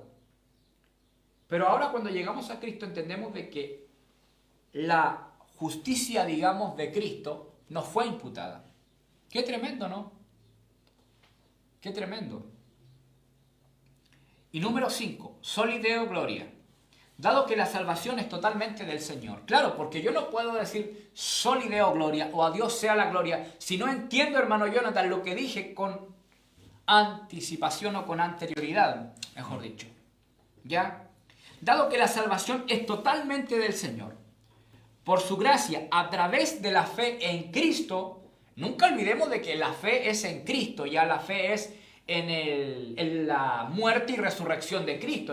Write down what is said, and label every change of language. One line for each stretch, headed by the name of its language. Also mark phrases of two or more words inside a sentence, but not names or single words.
Spanish: Pero ahora cuando llegamos a Cristo entendemos de que la justicia, digamos, de Cristo nos fue imputada. Qué tremendo, ¿no? Qué tremendo. Y número 5,
Latin: soli Deo gloria.
Spanish: Dado que la salvación es totalmente del Señor. Claro, porque yo no puedo decir
Latin: soli Deo gloria
Spanish: o a Dios sea la gloria si no entiendo, hermano Jonathan, lo que dije con anticipación o con anterioridad, mejor dicho. ¿Ya? Dado que la salvación es totalmente del Señor, por su gracia, a través de la fe en Cristo, nunca olvidemos de que la fe es en Cristo, ya la fe es en la muerte y resurrección de Cristo.